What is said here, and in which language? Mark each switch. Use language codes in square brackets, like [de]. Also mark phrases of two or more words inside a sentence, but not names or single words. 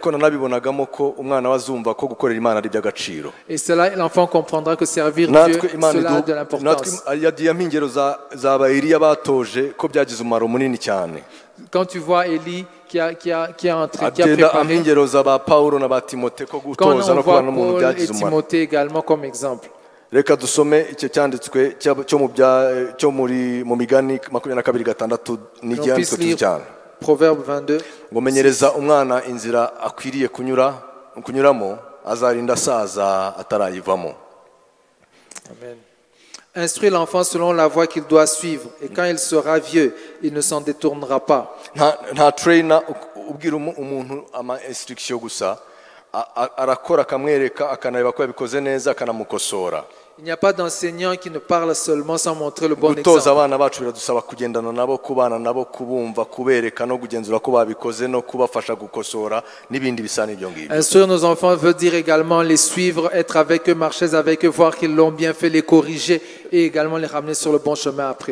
[fr] Et cela, l'enfant comprendra que servir Dieu, cela a de l'importance. Quand tu vois Élie qui a préparé, quand on voit Paul et Timothée également comme exemple. [rw] Reka dusome icyo cyanditswe cyo mu migani 22:6 n'icyanditswe cyane. [fr] Proverbe 22. [rw] Ngo menyereza umwana inzira akwiriye kunyuramo azarinda asaza atarayivamo. Amen. [fr] Instruis l'enfant selon la voie qu'il doit suivre, et quand il sera vieux, il ne s'en détournera pas. [rw] Nta trainer ubwira umuntu ama instruction gusa arakora akamwereka akanareba ko yabikoze neza akanamukosora. [fr] Il n'y a pas d'enseignant qui ne parle seulement sans montrer le bon exemple. Instruire nos enfants veut dire également les suivre, être avec eux, marcher avec eux, voir qu'ils l'ont bien fait, les corriger et également les ramener sur le bon chemin après.